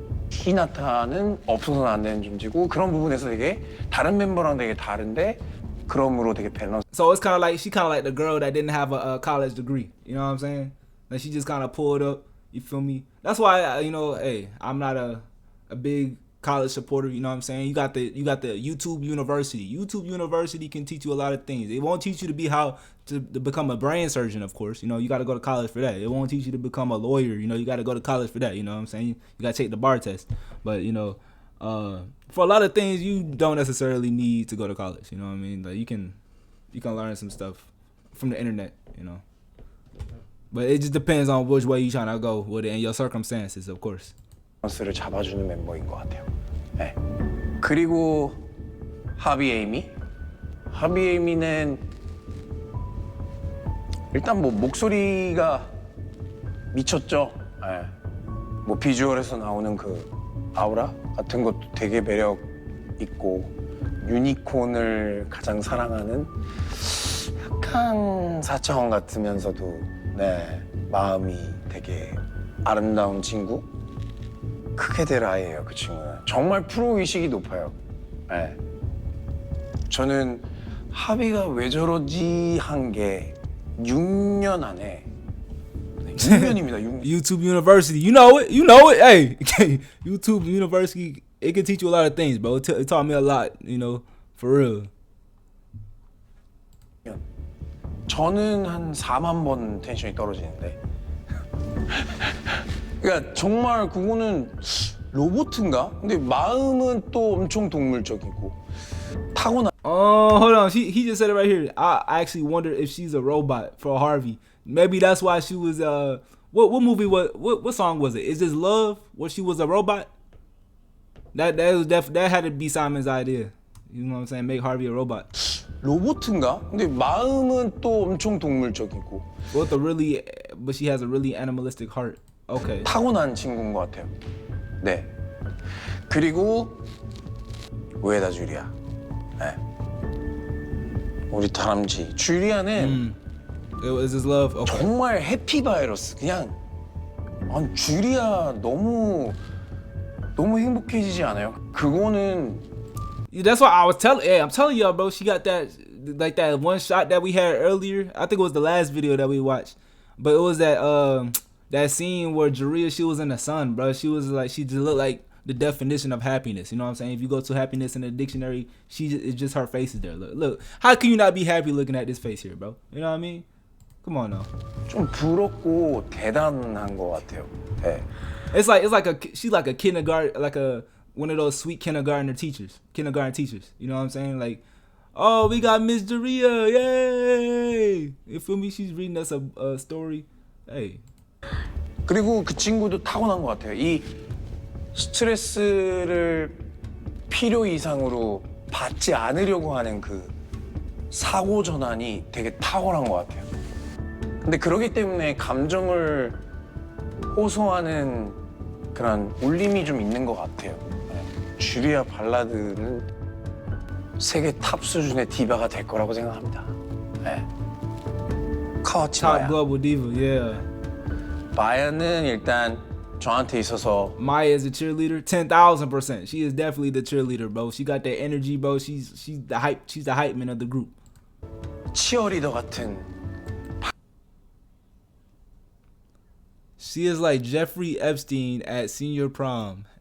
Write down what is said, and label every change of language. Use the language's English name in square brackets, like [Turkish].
[Korean] 히나타는 없어서는 안 되는 존재고 그런 부분에서 되게 다른 멤버랑 되게 다른데 그럼으로 되게 밸런스. [English] So it's kind of like the girl that didn't have a college degree. You know what I'm saying? Like she just kind of pulled up. You feel me? That's why I'm not a big college supporter. You know what I'm saying? You got the YouTube University. YouTube University can teach you a lot of things. It won't teach you to become a brain surgeon, of course. You got to go to college for that. It won't teach you to become a lawyer. You got to go to college for that. You know what I'm saying? You got to take the bar test. But for a lot of things, you don't necessarily need to go to college. You know what I mean? Like you can learn some stuff from the internet. But it just depends on which way you trying to go with it and your circumstances, of course. [Korean] 밸런스를 잡아주는 멤버인 것 같아요. 네. 그리고 하비 에이미는 일단 뭐 목소리가 미쳤죠. 네. 뭐 비주얼에서 나오는 그 아우라 같은 것도 되게 매력 있고 유니콘을 가장 사랑하는 약간 사차원 같으면서도 마음이 되게 아름다운 친구. 크게 될 아이예요, 그 친구는. 정말 프로 의식이 높아요. 네. 저는 하비가 왜 저러지 한 게 6년 안에 6년입니다. 6년. [English] YouTube University, you know it. Hey, YouTube University, it can teach you a lot of things, bro. It taught me a lot, for real. [Korean] 저는 한 4만 번 텐션이 떨어지는데. 그러니까 정말 그거는 로봇인가? 근데 마음은 또 엄청 동물적이고 타고난. [English] Hold on. He just said it right here. I actually wonder if she's a robot for Harvey. Maybe that's why she was what movie what song was it? Is This Love? Where she was a robot? That had to be Simon's idea. You know what I'm saying? Make Harvey a robot. [Korean] 로봇인가? 근데 마음은 또 엄청 동물적이고. [English] But she has a really animalistic heart. Okay. [Korean] 타고난 친구인 것 같아요. 네. 그리고 우에다 주리아. 네. 우리 다람쥐 주리아는 [English] Is This Love? Okay. [Korean] 정말 해피 바이러스. 그냥 주리아 너무 행복해지지 않아요? 그거는. [English] That's why I'm telling y'all, bro. She got that one shot that we had earlier. I think it was the last video that we watched, but it was that that scene where Jaria, she was in the sun, bro. She was like, she just looked like the definition of happiness. You know what I'm saying? If you go to happiness in the dictionary, it's just her face is there. Look, how can you not be happy looking at this face here, bro? You know what I mean? Come on now. [Korean] 좀 부럽고 대단한 것 같아요. 네. [English] It's like she's like a kindergarten, like one of those sweet kindergarten teachers. You know what I'm saying? Like, oh, we got Miss Jaria, yay! You feel me? She's reading us a story. Hey. [Korean] 그리고 그 친구도 타고난 것 같아요. 이 스트레스를 필요 이상으로 받지 않으려고 하는 그 사고 전환이 되게 탁월한 것 같아요. 근데 그러기 때문에 감정을 호소하는 그런 울림이 좀 있는 것 같아요. 주리아 발라드는 세계 탑 수준의 디바가 될 거라고 생각합니다. 네. 카와치 [English] Top [Korean] 마야. [English] global diva, yeah. [Korean] 마야는 일단 저한테 있어서 [English] Maya is a cheerleader, 10,000%. She is definitely the cheerleader, bro. She got that energy, bro. She's the hype. She's the hype man of the group. [Korean] 치어리더 같은. [English] She is like Jeffrey Epstein at senior prom.